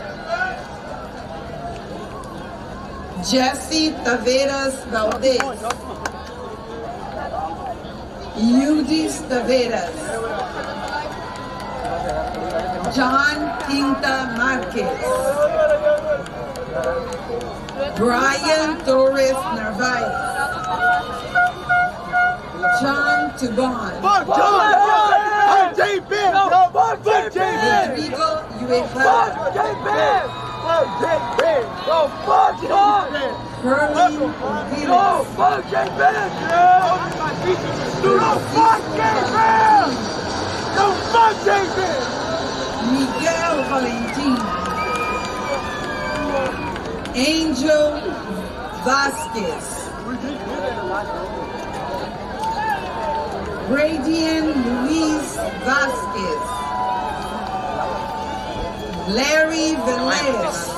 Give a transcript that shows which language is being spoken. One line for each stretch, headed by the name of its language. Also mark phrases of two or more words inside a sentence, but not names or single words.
English: Jesse Taveras Valdez. Yudis Taveras. John Quinta Marquez. Brian Torres Narvaez. John Tubon. Fuck John! Fuck J-Ben! Fuck J-Ben! Rodrigo Uehara. Fuck J-Ben! Fuck J-Ben! Go fuck John! Herman Go fuck J-Ben! Dude, no fuck J-Ben! No fuck J-Ben! Miguel Valentim. Angel Vasquez. Bradian Luis Vasquez. Larry Velez.